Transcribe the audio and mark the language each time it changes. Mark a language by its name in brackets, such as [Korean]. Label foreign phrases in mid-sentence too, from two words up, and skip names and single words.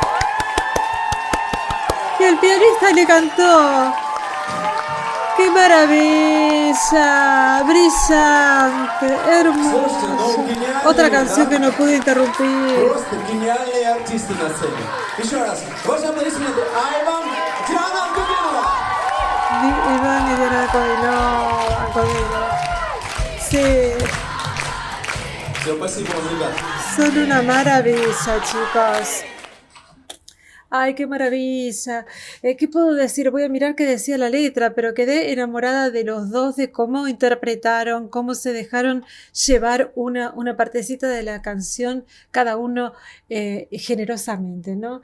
[Spanish] Y el pianista le cantó. ¡Qué maravilla! Brillante, hermoso. [Russian] Слушайте, ну гениальные, [Spanish] Otra canción que no pude interrumpir. [Russian] Просто гениальные артисты на сцене. Еще раз, ваши аплодисменты Айван, Диана Кубинова. [Spanish] Iván y Diana Codino. Sí, [Russian] Все, спасибо вам, ребят. [Spanish] son una maravilla, chicos. Ay, qué maravilla. ¿Qué puedo decir? Voy a mirar qué decía la letra, pero quedé enamorada de los dos, de cómo interpretaron, cómo se dejaron llevar una partecita de la canción, cada uno generosamente, ¿no?